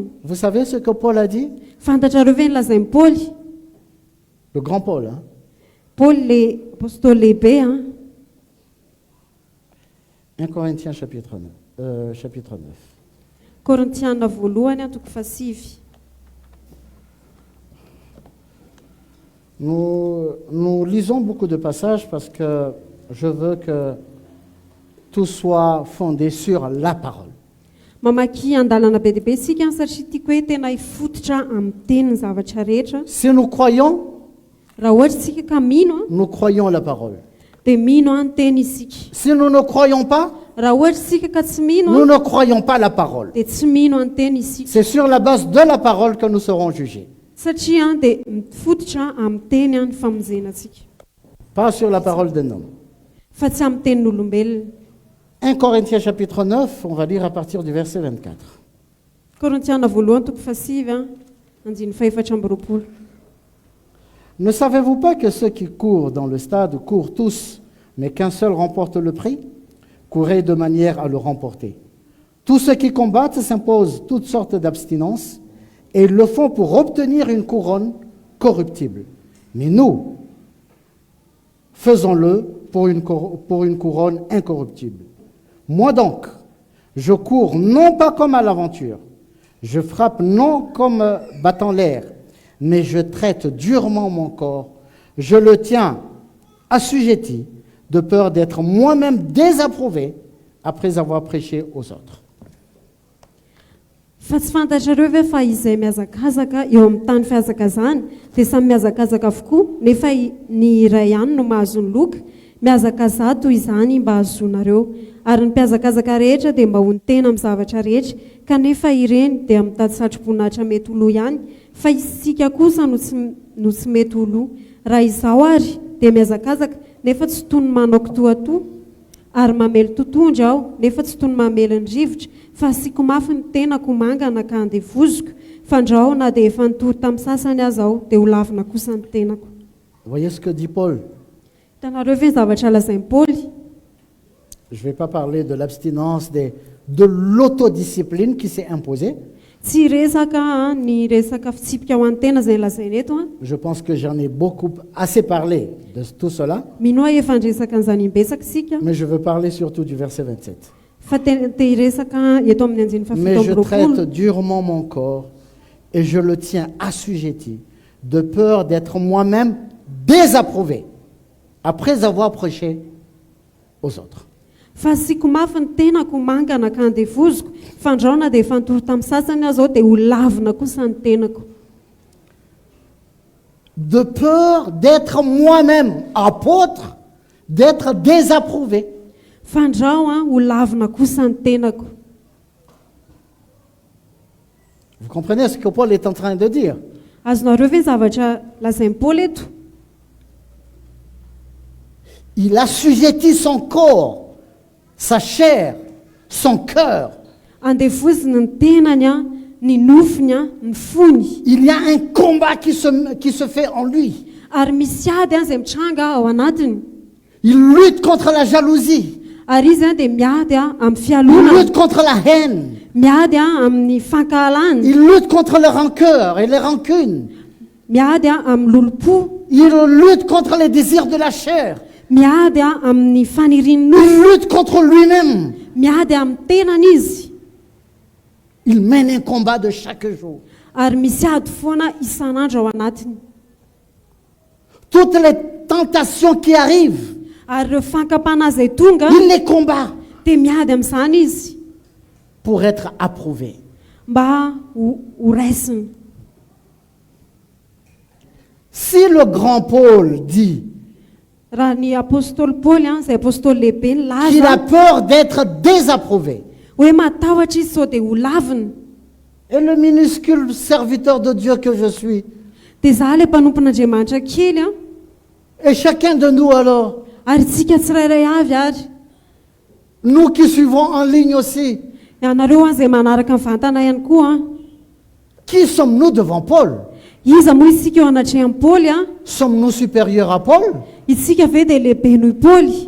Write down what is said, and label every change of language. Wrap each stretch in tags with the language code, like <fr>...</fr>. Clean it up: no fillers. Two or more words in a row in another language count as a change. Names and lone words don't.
<fr>vous savez ce que Paul a dit?</fr> <mg>fantatrareo ve nylazain'ny paoly</mg> <fr>Le grand Paul, hein?</fr> <mg>paoly le apôstôly lehibe a</mg> <fr>1 Corinthiens chapitre 9.</fr> <mg>korintiana voalohany a toko fasivy</mg> <fr>Nous lisons beaucoup de passages parce que je veux que tout soit fondé sur la parole.</fr> <mg>Mamaky andalana be deaibe isika satria tiako hoe tena hifototra amin'ny teny ny zavatra rehetra.</mg> <fr>Si nous croyons,</fr> <mg>Raha ohatra isika ka mino</mg> <fr>nous croyons la parole.</fr> <mg>dia mino ny teny isika.</mg> <fr>Si nous ne croyons pas,</fr> <mg>Raha ohatra isika ka tsy mino</mg> <fr>nous ne croyons pas la parole.</fr> <mg>dia tsy mino ny teny isika.</mg> <fr>C'est sur la base de la parole que nous serons jugés,</fr> <mg>Satria dia mifototra amin'ny teny ny famonjenantsika,</mg> <fr>pas sur la parole d'un homme.</fr> <mg>fa tsy amin'ny tenin'olombelona.</mg> <fr>1 Corinthiens chapitre 9, on va lire à partir du verset 24.</fr> <mg>Korintiana voalohany toko fasivy andiny faefatra amby roapolo.</mg> <fr>Ne savez-vous pas que ceux qui courent dans le stade courent tous, mais qu'un seul remporte le prix? Courez de manière à le remporter. Tous ceux qui combattent s'imposent toutes sortes d'abstinences, et ils le font pour obtenir une couronne corruptible. Mais nous, faisons-le pour une couronne incorruptible. Moi donc, je cours non pas comme à l'aventure, je frappe non comme battant l'air, mais je traite durement mon corps, je le tiens assujetti, de peur d'être moi-même désapprouvé après avoir prêché aux autres.</fr> <mg>Fa tsy fantatrareo ve fa izay miazakazaka eo amin'ny tany fihazakazany dia samy miazakazaka avokoa, nefa ny iray ihany no mahazo ny loka. Miazakaza toy izany mba hazonareo, ary ny mpiazakazaka rehetra dia mba ho ny tena amin'ny zavatra rehetra, kanefa ireny dia mitady satroboninahitra mety ho lo ihany, fa isika kosa no tsy mety ho lo. Raha izao ary dia miazakazaka nefa tsy toy ny manao kitoatoa, ary mamely totondry aho nefa tsy toy ny mamely ny rivotra, fa asiako mafy ny tenako mangana ka handevoziko, fandrao na dia efa nitory tamin'ny sasany aza aho dia ho lavina kosa ny tenako.</mg> <fr>Voyez ce que dit Paul.</fr> <mg>Hitanareo ve ny zavatra lazain'i Paoly?</mg> <fr>Je ne vais pas parler de l'abstinence, de l'autodiscipline qui s'est imposée.</fr> <mg>Tsy resaka ny resaka fitsipika ho an'ny tena izay lazainy eto.</mg> <fr>Je pense que j'en ai assez parlé de tout cela,</fr> <mg>Mino aho efa nresaka an'izany imbesaka isika,</mg> <fr>mais je veux parler surtout du verset 27.</fr> <mg>fa te hiresaka eto amin'ny andiny</mg> <fr>Mais je</fr> <mg>fafito</mg> <fr>traite</fr> <mg>amby</mg> <fr>durement mon corps et je le tiens assujetti, de peur d'être moi-même désapprouvé après avoir prêché aux autres.</fr> <mg>fa asiako mafy ny tenako mangana ka handevoziko, fandraona dia efa nitory tamin'ny sasany aho zao dia ho lavina kosa ny tenako.</mg> <fr>De peur d'être moi-même apôtre, d'être désapprouvé.</fr> <mg>Fandrao ho lavina kosa ny tenako.</mg> <fr>Vous comprenez ce que Paul est en train de dire?</fr> <mg>Azonareo ve ny zavatra lazain'i Paoly eto?</mg> <fr>Il assujettit son corps, sa chair, son cœur.</fr> <mg>Andevoziny ny tenany ny nofiny ny fony.</mg> <fr>Il y a un combat qui se fait en lui.</fr> <mg>Ary misy ady izay mitranga ao anatiny.</mg> <fr>Il lutte contre la jalousie.</fr> <mg>Ary izy dia miady amin'ny</mg> <fr>Il</fr> <mg>fialonana,</mg> <fr>lutte contre la haine.</fr> <mg>miady amin'ny fankahalana,</mg> <fr>Il lutte contre les rancœurs et les rancunes.</fr> <mg>miady amin'ny lolo-po,</mg> <fr>Il lutte contre les désirs de la chair.</fr> <mg>miady amin'ny faniriany nofo,</mg> <fr>Il lutte contre lui-même.</fr> <mg>miady amin'ny tenany izy.</mg> <fr>Il mène un combat de chaque jour.</fr> <mg>Ary misy ady foana isan'andro ao anatiny.</mg> <fr>Toutes les tentations qui arrivent,</fr> <mg>Ary ireo fankapana izay tonga</mg> <fr>il les combat</fr> <mg>dia miady amin'izany izy</mg> <fr>pour être approuvé.</fr> <mg>mba ho raisiny.</mg> <fr>Si le grand Paul dit</fr> <mg>Raha ny apôstôly Paoly izay apôstôly lehibe ny</mg> <fr>qu'il a</fr> <mg>laza</mg> <fr>peur d'être désapprouvé,</fr> <mg>hoe matahotra izy sao dia ho lavina,</mg> <fr>et le minuscule serviteur de Dieu que je suis,</fr> <mg>dia izaho ilay mpanompon'Andriamanitra kely</mg> <fr>et chacun de nous alors,</fr> <mg>ary tsika tsirairay avy ary</mg> <fr>nous qui suivons en ligne aussi,</fr> <mg>ianareo izay manaraka mivantana ihany koa</mg> <fr>qui sommes-nous devant Paul?</fr> <mg>iza moa isika eo anatrehan'i Paoly</mg> <fr>Sommes-nous supérieurs à Paul,</fr> <mg>isika ve dia lehibe noho i Paoly</mg>